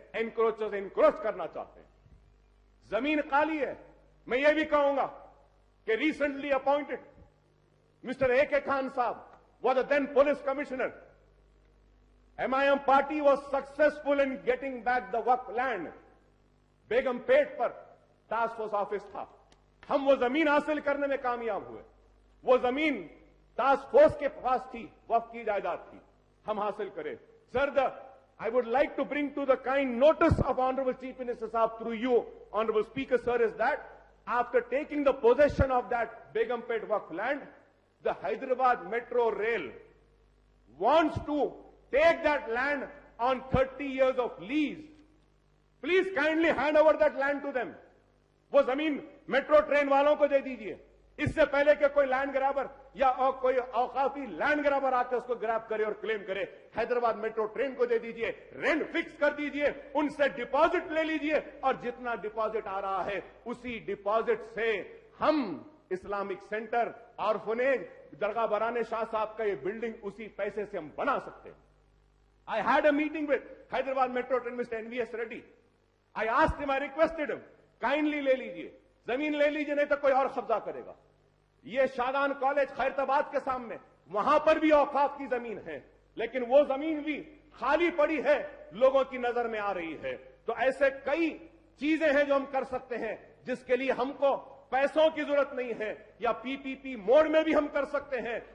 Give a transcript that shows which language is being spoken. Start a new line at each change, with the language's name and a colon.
Hindi: Encroachers encroach करना चाहते हैं, जमीन खाली है। मैं ये भी कहूंगा कि recently appointed mister A.K. Khan साहब
English: was the then
Hindi: police commissioner
English: MIM party was successful in getting back the Waqf land.
Hindi: बेगम पेट पर टास्क फोर्स ऑफिस था, हम वो जमीन हासिल करने में कामयाब हुए। वो जमीन टास्क फोर्स के पास थी, वक्फ की जायदाद थी, हम हासिल करें।
English: Sir, I would like to bring to the kind notice of Honorable Chief Minister Sahab through you, Honorable Speaker Sir, is that after taking the possession of that Begumpet Waqf land, the Hyderabad Metro Rail wants to take that land on 30 years of lease. Please kindly hand over that land to them.
Hindi: वो जमीन metro train वालों को दे दीजिए, इससे पहले कि कोई land grabber या कोई औकाफी लैंड ग्रैबर आकर उसको ग्रैब करे और क्लेम करे। हैदराबाद मेट्रो ट्रेन को दे दीजिए, रेंट फिक्स कर दीजिए, उनसे डिपॉजिट ले लीजिए और जितना डिपॉजिट आ रहा है उसी डिपॉजिट से हम इस्लामिक सेंटर, ऑर्फनेज, दरगाह बराने शाह साहब का ये बिल्डिंग उसी पैसे से हम बना सकते हैं।
English: I had a meeting with Hyderabad Metro Train Mr. NVS Reddy. I asked him, I requested him,
Hindi: kindly ले लीजिए, जमीन ले लीजिए, नहीं तो कोई और कब्जा करेगा। ये शादान कॉलेज खैरताबाद के सामने, वहां पर भी औकाफ की जमीन है, लेकिन वो जमीन भी खाली पड़ी है, लोगों की नजर में आ रही है। तो ऐसे कई चीजें हैं जो हम कर सकते हैं, जिसके लिए हमको पैसों की जरूरत नहीं है, या पीपीपी मोड में भी हम कर सकते हैं।